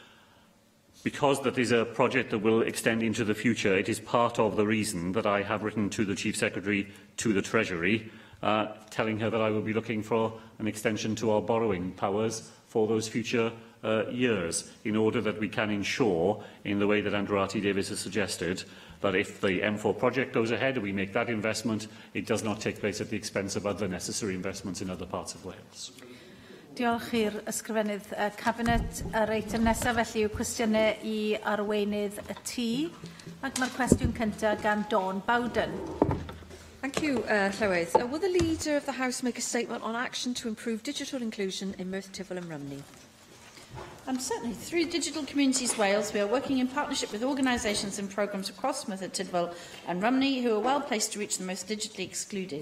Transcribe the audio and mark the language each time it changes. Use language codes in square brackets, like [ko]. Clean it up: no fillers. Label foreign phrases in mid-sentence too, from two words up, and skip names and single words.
[en] Because that is a project that will extend into the future, it is part of the reason that I have written to the Chief Secretary to the Treasury, telling her that I will be looking for an extension to our borrowing powers for those future years, in order that we can ensure, in the way that Andrew R.T. Davies has suggested, that if the M4 project goes ahead and we make that investment, it does not take place at the expense of other necessary investments in other parts of Wales. [cy] Diolch i'r ysgrifennydd Cabinet. Yr eitem nesaf felly yw cwestiynau I arweinydd y tŷ. Ac mae'r cwestiwn cyntaf gan Dawn Bowden. [en] Thank you, Llywyd. Will the Leader of the House make a statement on action to improve digital inclusion in Merthyr Tydfil and Rumney? Certainly. Through Digital Communities Wales, we are working in partnership with organisations and programmes across Merthyr Tydfil and Rumney who are well placed to reach the most digitally excluded.